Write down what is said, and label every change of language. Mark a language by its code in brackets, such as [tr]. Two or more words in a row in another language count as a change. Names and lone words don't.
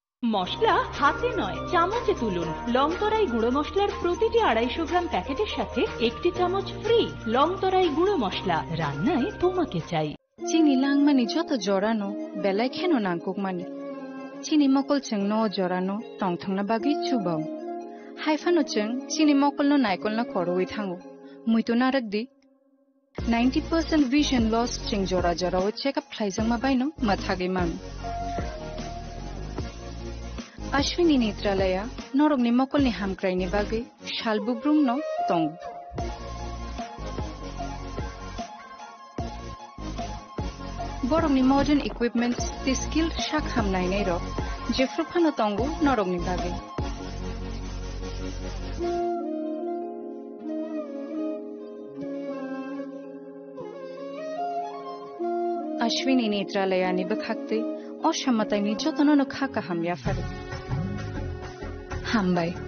[bn] মশলা হাতে নয় চামচে তুলুন। লংতরাই গুঁড়ো মশলার প্রতিটি 250 গ্রাম প্যাকেটের সাথে 1টি চামচ ফ্রি। লংতরাই গুঁড়ো মশলা, রান্নায় তোমাকে চাই। [trp] চিনি লাংমানি যত জরানো বেলায় খেনো নাংকুকমানি চিনি মকল চেং ন জরানো টংথংনা বাগি চুবাও হাইফানো চেং চিনি মকল ন নাইকল না খরওই থাঙ্গো মুইতো নারকদি [en] 90% vision loss [trp] ching jora jora o [en] check up [trp] thlaijang ma baino mathage mang Ashwini Netralaya norog ni mokol ni hamkrai ni bage shalbubrum no tong borong ni [en] modern equipments [trp] the skilled shak hamnai nei ro jefruphano tongu norog ni bage Ashwini Netralaya ni bakhakte oshammatai ni jotono no khaka hamya faru hambai